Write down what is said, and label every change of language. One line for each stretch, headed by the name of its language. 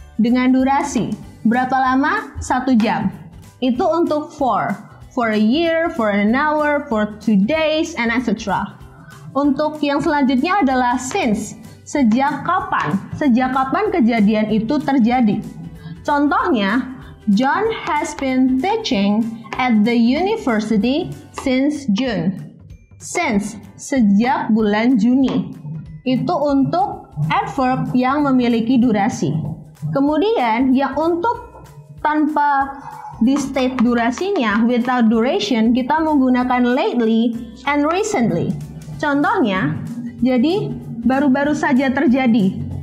Indonesian: Dengan durasi, berapa lama? 1 jam.
English: Itu untuk for a year, for an hour, for 2 days, and etc.
Indonesian: Untuk yang selanjutnya adalah since. Sejak kapan? Sejak kapan kejadian itu terjadi?
English: Contohnya, John has been teaching at the university since June.
Indonesian: Since, sejak bulan Juni. Itu untuk adverb yang memiliki durasi. Kemudian, yang untuk tanpa di state durasinya,
English: without duration,
Indonesian: kita menggunakan lately and recently. Contohnya, jadi baru-baru saja terjadi.